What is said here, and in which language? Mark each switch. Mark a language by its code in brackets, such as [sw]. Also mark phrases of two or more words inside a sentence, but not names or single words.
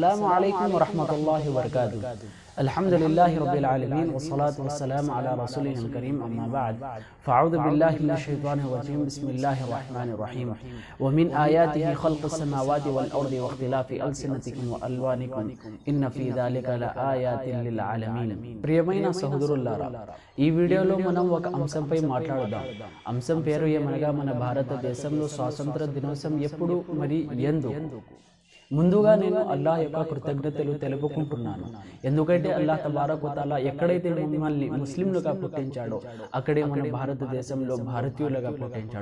[ar] عليكم ورحمة الله وبركاته. الحمد لله رب العالمين والصلاة والسلام على رسوله الكريم أما بعد فأعوذ بالله من الشيطان الرجيم بسم الله الرحمن الرحيم ومن آياته خلق السماوات والأرض واختلاف ألسنتكم وألوانكم إن في ذلك لآيات للعالمين. [te] ప్రియమైన సహోదరులారా, ఈ వీడియోలో మనం ఒక అంశంపై మాట్లాడుదాం. అంశం పేరు ఏమనగా మన భారతదేశంలో స్వాతంత్ర దినోత్సవం ఎప్పుడు మరి ఎందుకు. ముందుగా నేను అల్లాహ్ యొక్క కృతజ్ఞతలు తెలుపుకుంటున్నాను. ఎందుకంటే అల్లాహ్ [ar] تبارك وتعالى [te] ఎక్కడైతే మమ్మల్ని ముస్లింలుగా పుట్టించాడో అక్కడే మన భారతదేశంలో భారతీయులుగా పుట్టించాడు.